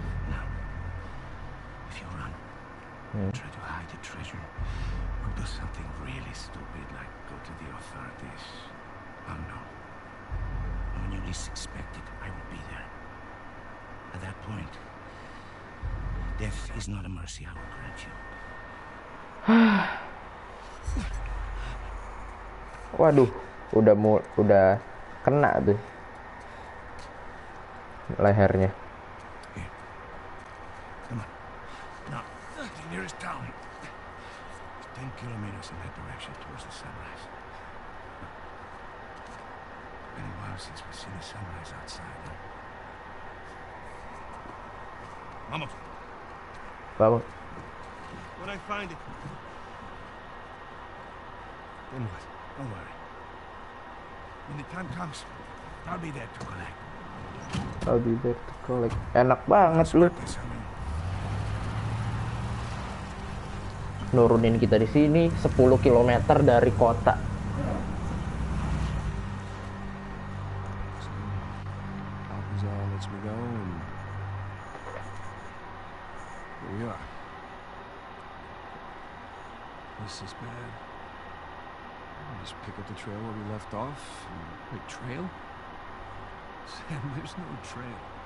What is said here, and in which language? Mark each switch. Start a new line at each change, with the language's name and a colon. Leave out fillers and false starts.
English: Now, if you run, try to hide the treasure, or do something really stupid like go to the authorities, I'll know. And when you least expect it, I will be there. At that point, death is not a mercy I will grant you.
Indonesian: Waduh, udah kena tuh lehernya.
English: Here. Come on. Now, the nearest town. 10 kilometers in that direction towards the sunrise. Been a while since we've seen the sunrise outside, huh?
Spanish: Vamos. Vamos.
English: When I find it. Then what? Don't worry. When the time comes, I'll be there to collect. I'll be there to collect.
Indonesian: Enak banget lu. Nurunin kita di sini 10 km dari kota.
English: Alcazar lets me go, and here we are. This is bad. Just pick up the trail where we left off. Wait, trail? Sam, there's no trail.